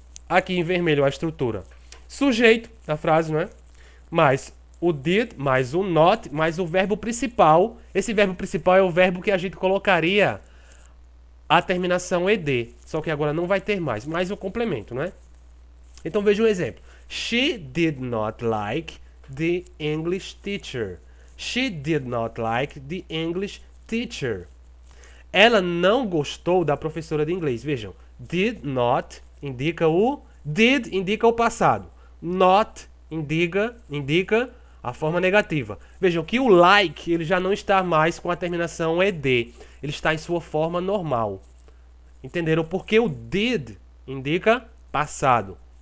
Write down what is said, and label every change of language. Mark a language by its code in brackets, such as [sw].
[pt] Aqui em vermelho a estrutura. Sujeito da frase, não é? Mais o did, mais o not, mais o verbo principal. Esse verbo principal é o verbo que a gente colocaria a terminação ed. Só que agora não vai ter mais o complemento, né? Então veja um exemplo. [en] She did not like the English teacher. She did not like the English teacher. [pt] Ela não gostou da professora de inglês. Vejam, did not indica o passado. Not indica a forma negativa. Vejam que o like ele já não está mais com a terminação ed. Ele está em sua forma normal. Entenderam? Porque o did indica passado.